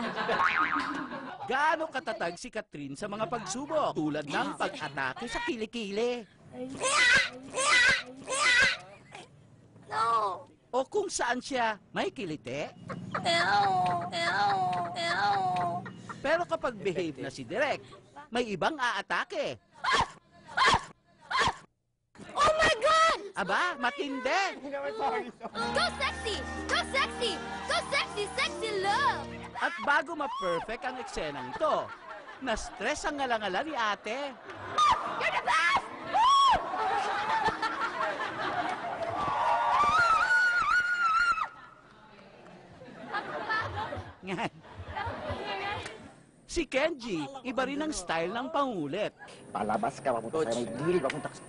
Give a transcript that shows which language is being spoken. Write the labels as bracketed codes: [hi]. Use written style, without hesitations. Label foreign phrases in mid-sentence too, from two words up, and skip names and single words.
[tl] Gaano katatag si Catherine sa mga pagsubok tulad ng pag-atake sa kilikili? No. O kung saan siya may kilite? Pero kapag behave na si Direk, may ibang aatake. [en] Oh my God! [tl] Aba, matindi! [en] Go sexy! Go sexy! Go sexy! Sexy love! [tl] At bago ma-perfect ang eksenang ito, na-stress ang ngalangala ni ate. [en] You're the best! Woo! [tl] Si Kenji, iba rin ang style ng pangulit. Palabas ka, papunta sa may gilid, papunta sa...